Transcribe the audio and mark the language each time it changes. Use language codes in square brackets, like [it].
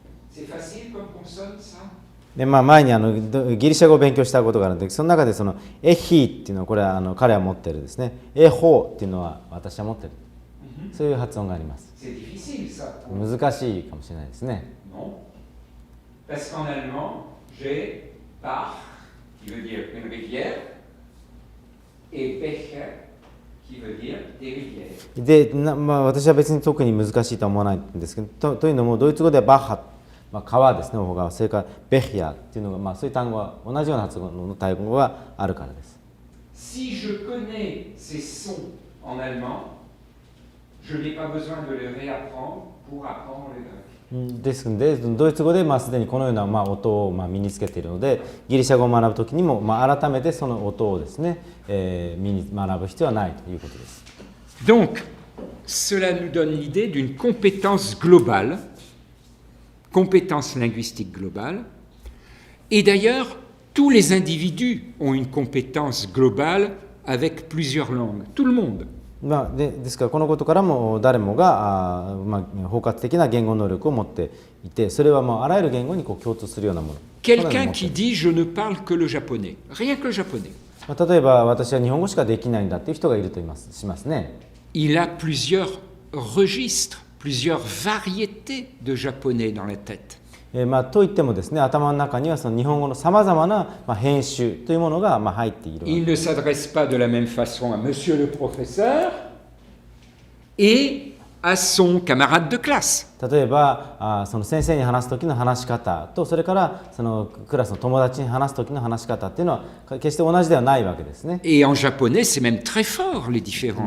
[fr] C'est facile comme consonne, ça? [ja] で前にギリシャ語を勉強したことがあるのでその中でそのエヒっていうのはこれは彼は持ってるですねエホっていうのは私は持ってるそういう発音があります。難しいかもしれないですね。 [fr] parce qu'en allemand, j'ai Bach, qui veut dire une rivière, et Becher, qui veut dire des rivières. [ja] で私は別に特に難しいとは思わないんですけど、というのもドイツ語ではバッハ、川ですね、方がそれからベヒヤっていうのが、そういう単語は同じような発音の単語があるからです。 [fr] Si je connais ces sons en allemand, je n'ai pas besoin de les réapprendre pour apprendre le grec. [ja] ですのでドイツ語ですでにこのような音を身につけているので、ギリシャ語を学ぶときにも改めてその音をですね、身に学ぶ必要はないということです。 [fr] Donc, cela nous donne l'idée d'une compétence globale, compétence linguistique globale, et d'ailleurs, tous les individus ont une compétence globale avec plusieurs langues, tout le monde. [ja] ですからこのことからも誰もが包括的な言語能力を持っていて、それはあらゆる言語に共通するようなもの。 [fr] Quelqu'un qui dit je ne parle que le japonais, rien que le japonais. [ja] 例えば私は日本語しかできないんだっていう人がいるとしますね。 [fr] Il a plusieurs registres, plusieurs variétés de japonais dans la tête. [ja] といってもですね、頭の中にはその日本語のさまざまな編集というものが入っている。 [fr] Il ne s'adresse pas de la même façon à Monsieur le professeur et à son camarade de classe. [ja] 例えばその先生に話す時の話し方と、それからそのクラスの友達に話す時の話し方っていうのは決して同じではないわけですね。 [fr] Et en japonais, c'est même très fort les différences.